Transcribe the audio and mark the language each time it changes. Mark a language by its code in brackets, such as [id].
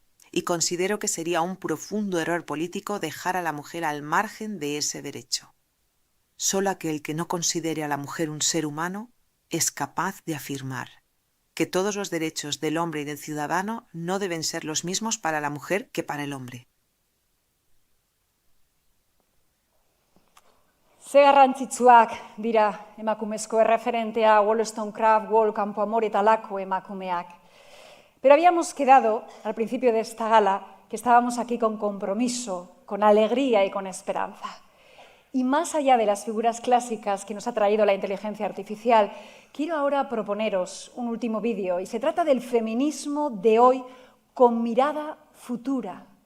[es] Y considero que sería un profundo error político dejar a la mujer al margen de ese derecho. Solo aquel que no considere a la mujer un ser humano es capaz de afirmar que todos los derechos del hombre y del ciudadano no deben ser los mismos para la mujer que para el hombre. [eu] Ze garrantzitsuak dira emakumezko erreferentea Wollstonecraft, Wall, Campoamor eta lako emakumeak. [es] Pero habíamos quedado, al principio de esta gala, que estábamos aquí con compromiso, con alegría y con esperanza. Y más allá de las figuras clásicas que nos ha traído la inteligencia artificial, quiero ahora proponeros un último vídeo, y se trata del feminismo de hoy con mirada futura.